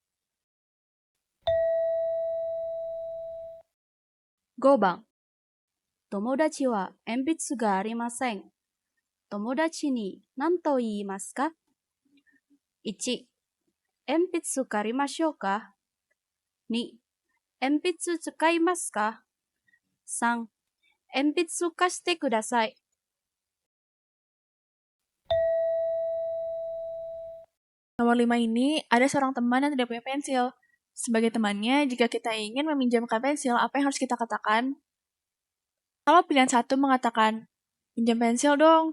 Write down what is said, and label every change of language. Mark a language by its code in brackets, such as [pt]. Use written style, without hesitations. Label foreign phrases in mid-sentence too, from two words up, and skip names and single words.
[ja] 5 番、友達は鉛筆がありません。友達に何と言いますか？ 1、鉛筆借りましょうか？ 2、鉛筆使いますか？ 3、鉛筆貸してください。 [id] Nomor 5 ini, ada seorang teman yang tidak punya pensil. Sebagai temannya, jika kita ingin meminjamkan pensil, apa yang harus kita katakan? Kalau pilihan 1 mengatakan, pinjam pensil dong.